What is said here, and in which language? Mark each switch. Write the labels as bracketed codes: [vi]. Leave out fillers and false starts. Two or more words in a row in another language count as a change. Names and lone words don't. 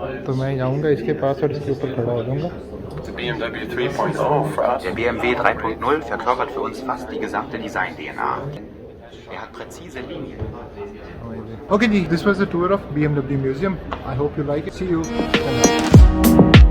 [hi] तो मैं जाऊँगा इसके पास और इसके ऊपर खड़ा हो जाऊँगा। [de] Der BMW 3.0 verkörpert für uns fast die gesamte Design-DNA. Er hat präzise Linien. [en] Okay, this was a tour of BMW Museum. I hope you like it. See you.